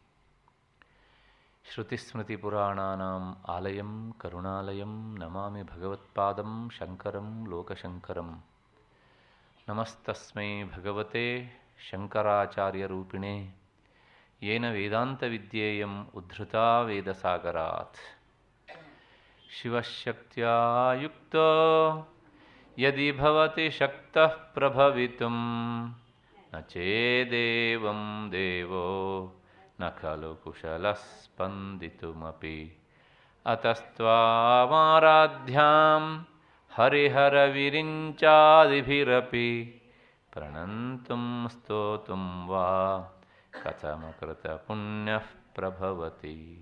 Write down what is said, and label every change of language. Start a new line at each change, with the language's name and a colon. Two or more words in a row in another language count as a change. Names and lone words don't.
Sanskrit: ಶ್ರುತಿಸ್ಮೃತಿಪುರಾಣಾನಾಂ ಆಲಯಂ ಕರುಣಾಲಯಂ ನಮಾಮಿ ಭಗವತ್ಪಾದಂ ಶಂಕರಂ ಲೋಕಶಂಕರಂ. ನಮಸ್ತಸ್ಮೈ ಭಗವತೆ ಶಂಕರಾಚಾರ್ಯರೂಪಿಣೆ ಯೇನ ವೇದಾಂತವಿದ್ಯೇಯಂ ಉದ್ಧೃತಾ ವೇದಸಾಗರಾತ್. ಶಿವಶಕ್ತ್ಯಾ ಯುಕ್ತೋ ಯದಿ ಭವತಿ ಶಕ್ತಃ ಪ್ರಭವಿತುಂ ನ ಚೇದೇವಂ ದೇವೋ ನ ಖಲು ಕುಶಲಃ ಸ್ಪಂದಿತುಮಪಿ. ಅತಸ್ತ್ವಾಮಾರಾಧ್ಯಾಂ ಹರಿಹರವಿರಿಂಚಾದಿಭಿರಪಿ ಪ್ರಣಂತುಂ ಸ್ತೋತುಂ ವಾ ಕಥಮಕೃತ ಪುಣ್ಯಃ ಪ್ರಭವತಿ.